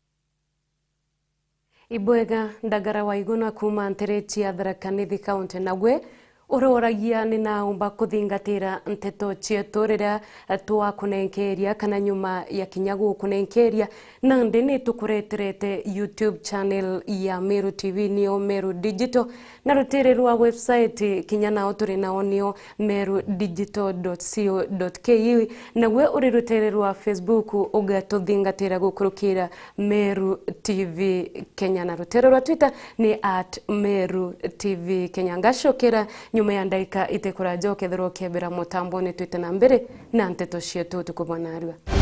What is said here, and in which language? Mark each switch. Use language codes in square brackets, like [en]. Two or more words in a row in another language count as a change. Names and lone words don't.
[mer] Ibwega Ndagara Waiguna kuma ntereti ya Tharaka-Nithi kaunti nagwe uroragia ni naumba kuthingatira nteto cietu riria twakunenkeria kana nyuma ya kinyagu kunenkeria na ndini tukureterete YouTube channel ya Meru TV nio Meru Digital na rutere rwa website kinyana turi nao nio merudigital.co.ke na we uri rutere rwa Facebook ugatuthingatira gukurukira Meru TV Kenya na rutere rwa Twitter ni @Meru TV Kenya ngashokera nyuma ya ndaika itekura jokethero kebera mutamboni twite na mbere na nteto cietu tukubonarwa